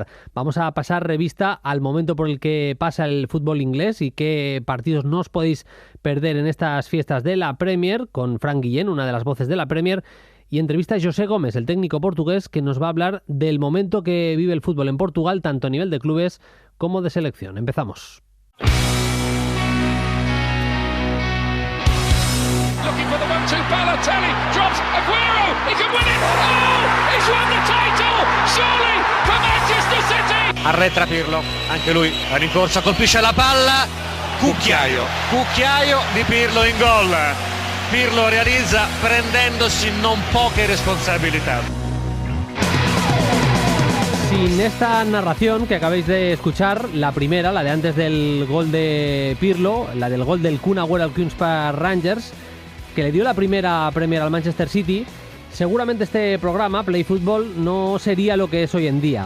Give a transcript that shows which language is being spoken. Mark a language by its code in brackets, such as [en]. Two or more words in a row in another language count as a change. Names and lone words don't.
[es] Vamos a pasar revista al momento por el que pasa el fútbol inglés y qué partidos no os podéis perder en estas fiestas de la Premier, con Frank Guillén, una de las voces de la Premier. Y entrevista a José Gómez, el técnico portugués, que nos va a hablar del momento que vive el fútbol en Portugal, tanto a nivel de clubes como de selección. Empezamos. [it] Arretra Pirlo, anche lui a rincorsa, colpisce la palla, cucchiaio di Pirlo in gol. Pirlo realizza prendendosi non poche responsabilità. [es] Sin esta narración que acabáis de escuchar, la primera, la de antes del gol de Pirlo, la del gol del Kun Agüero al Queen's Park Rangers, que le dio la primera Premier al Manchester City, seguramente este programa, Play Football, no sería lo que es hoy en día.